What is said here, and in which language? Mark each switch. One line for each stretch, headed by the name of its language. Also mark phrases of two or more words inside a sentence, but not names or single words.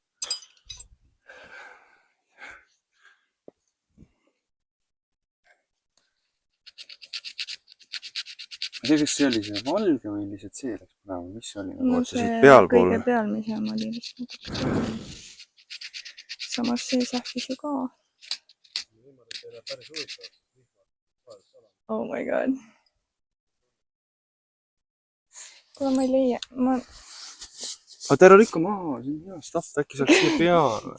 Estonian: Ma ei tea, kas see oli see valge või lihtsalt see läks põlema, mis see oli? no see kõige pealmisem oli lihtsalt natuke. Samas see sähvis ju ka.
English: Oh my god.
Estonian: Kuule, ma ei leia. Aga ära rikka maha, see on hea stuff, äkki saaks siia peale.